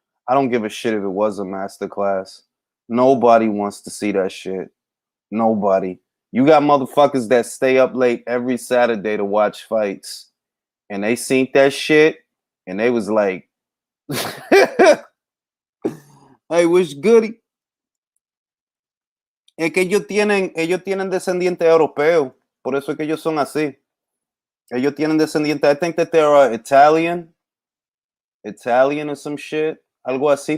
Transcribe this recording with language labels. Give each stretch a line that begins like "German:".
English: I don't give a shit if it was a masterclass. Nobody wants to see that shit. Nobody. You got motherfuckers that stay up late every Saturday to watch fights. And they seen that shit. And they was like, hey, what's goody?
Spanish: Es que ellos tienen descendientes europeos. Por eso es que ellos son así. Ellos tienen descendientes.
English: I think that they're Italian or some shit,
Spanish: algo así.